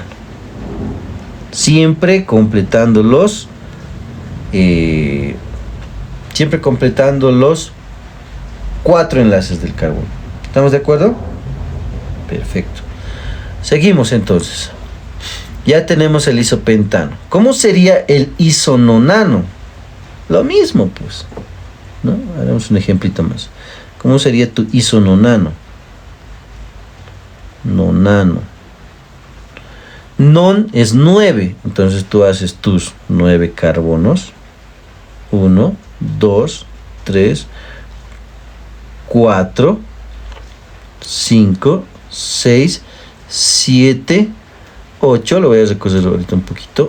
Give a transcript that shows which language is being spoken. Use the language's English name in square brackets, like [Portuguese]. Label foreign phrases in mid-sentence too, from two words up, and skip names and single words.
[Spanish] Siempre completando los 4 enlaces del carbono. ¿Estamos de acuerdo? Perfecto. Seguimos entonces. Ya tenemos el isopentano. ¿Cómo sería el isononano? Lo mismo, pues, ¿no? Haremos un ejemplito más. ¿Cómo sería tu isononano? Nonano. Non es 9. Entonces tú haces tus 9 carbonos. 1, 2, 3, 4, 5, 6, 7, 8. Lo voy a recoger ahorita un poquito.